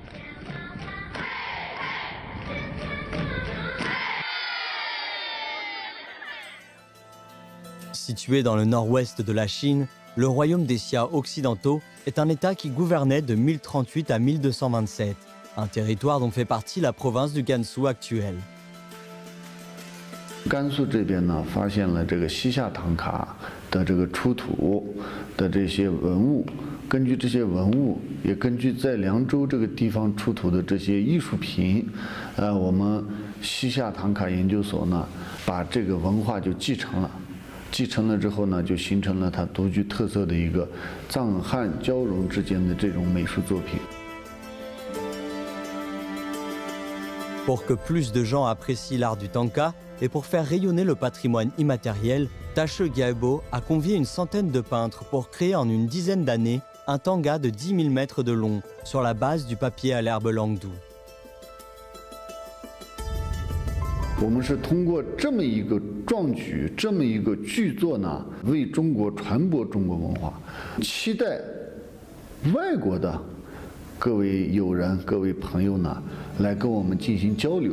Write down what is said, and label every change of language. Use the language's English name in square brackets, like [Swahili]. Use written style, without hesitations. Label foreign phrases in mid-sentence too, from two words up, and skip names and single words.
[French] Situé dans le nord-ouest de la Chine, le royaume des Xia occidentaux est un État qui gouvernait de 1038 à 1227, un territoire dont fait partie la province du Gansu actuelle. [Chinese] 甘肃这边呢，发现了这个西夏唐卡的这个出土的这些文物，根据这些文物，也根据在凉州这个地方出土的这些艺术品，我们西夏唐卡研究所呢，把这个文化就继承了。继承了之后呢，就形成了它独具特色的一个藏汉交融之间的这种美术作品。 [French] Pour que plus de gens apprécient l'art du tanka et pour faire rayonner le patrimoine immatériel, Tache Gyabo a convié une centaine de peintres pour créer en une dizaine d'années un tanga de 10 000 mètres de long sur la base du papier à l'herbe langdou. [Chinese] 我们是通过这么一个壮举，这么一个巨作呢，为中国传播中国文化，期待外国的各位友人、各位朋友呢，来跟我们进行交流。